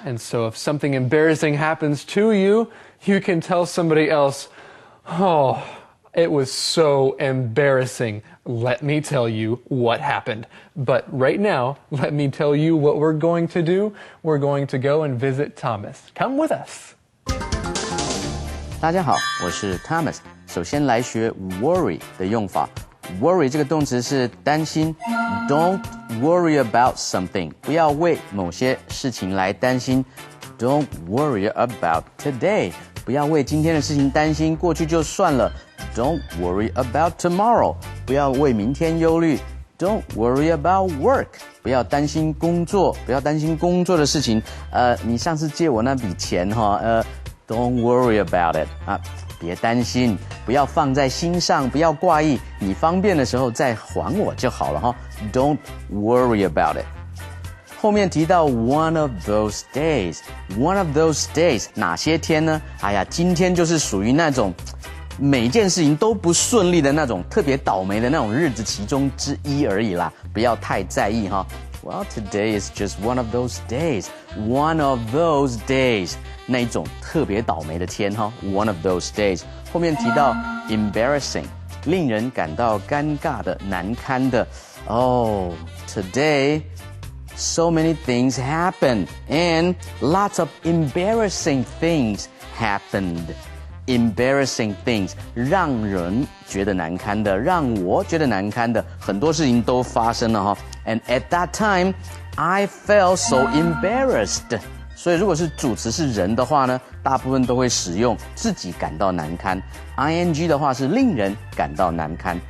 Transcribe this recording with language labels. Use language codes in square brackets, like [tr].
[en] And so if something embarrassing happens to you, you can tell somebody else, "Oh, it was so embarrassing. Let me tell you what happened." But right now, let me tell you what we're going to do. We're going to go and visit Thomas. Come with us. [zh] 大家好，我是 Thomas。首先来学 worry 的用法。 worry 这个动词是担心 ， [en] Don't worry about something， [zh] 不要为某些事情来担心。 [en] Don't worry about today， [zh] 不要为今天的事情担心，过去就算了。 [en] Don't worry about tomorrow， [zh] 不要为明天忧虑。 [en] Don't worry about work， [zh] 不要担心工作，不要担心工作的事情。你上次借我那笔钱哈， [en] Don't worry about it [zh] 啊，别担心，不要放在心上，不要挂意，你方便的时候再还我就好了哈。 [en] Don't worry about it。 [zh] 后面提到 [en] one of those days，one of those days [zh] 哪些天呢？哎呀，今天就是属于那种每件事情都不顺利的那种特别倒霉的那种日子其中之一而已啦，不要太在意哈。 [en] Well, today is just one of those days. One of those days. [zh] 那一种特别倒霉的天哈 [en] One of those days. [zh] 后面提到 embarrassing， 令人感到尴尬的、难堪的。 [en] Oh, today, so many things happened, and lots of embarrassing things happened.Embarrassing things [zh] 让人觉得难堪的，让我觉得难堪的，很多事情都发生了哈。 [en] And at that time, I felt so embarrassed. [zh] 所以如果是主词是人的话呢，大部分都会使用自己感到难堪。 ing 的话是令人感到难堪。